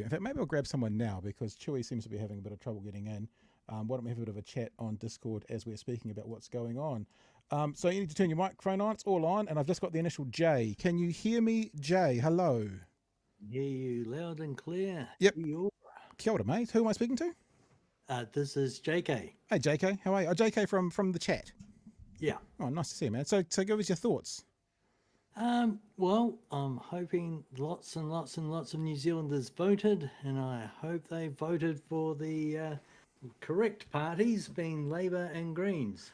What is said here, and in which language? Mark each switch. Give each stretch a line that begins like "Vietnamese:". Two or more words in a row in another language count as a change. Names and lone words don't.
English: In fact, maybe I'll grab someone now because Chewy seems to be having a bit of trouble getting in. Why don't we have a bit of a chat on Discord as we're speaking about what's going on? So you need to turn your microphone on. It's all on, and I've just got the initial J. Can you hear me, J? Hello. Hear you loud and clear. Yep.
Māori: Kia ora, mate.
English: Who am I speaking to? This is JK. Hey, JK. How are you? Oh, JK from the chat. Yeah. Oh, nice to see you, man. So give us your thoughts. Well, I'm hoping lots and lots and lots of New Zealanders voted, and I hope they voted for the correct parties, being Labour and Greens.